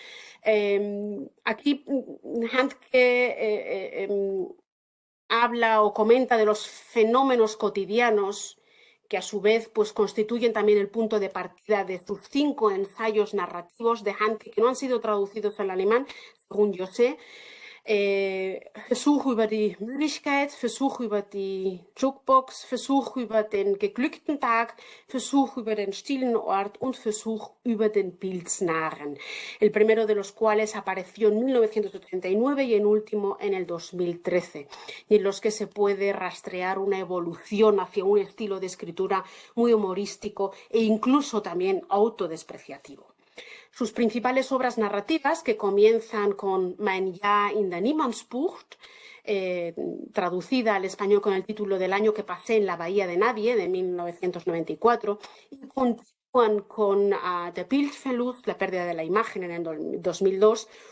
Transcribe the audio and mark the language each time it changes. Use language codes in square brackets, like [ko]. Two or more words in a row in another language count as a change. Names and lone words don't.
[es] Aquí Handke habla o comenta de los fenómenos cotidianos que a su vez pues constituyen también el punto de partida de sus 5 ensayos narrativos de Handke, que no han sido traducidos al alemán, según yo sé, Versuch über die Müdigkeit, Versuch über die Jukebox, Versuch über den geglückten Tag, Versuch über den stillen Ort und Versuch über den Pilznarren, el primero de los cuales apareció en 1989 y el último en el 2013, y en los que se puede rastrear una evolución hacia un estilo de escritura muy humorístico e incluso también autodespreciativo. Sus principales obras narrativas, que comienzan con Mein Jahr in der Niemandsbucht, traducida al español con el título del año que pasé en la Bahía de Nadie, de 1994, y continúan con Der Bildverlust, la pérdida de la imagen, en el 2002,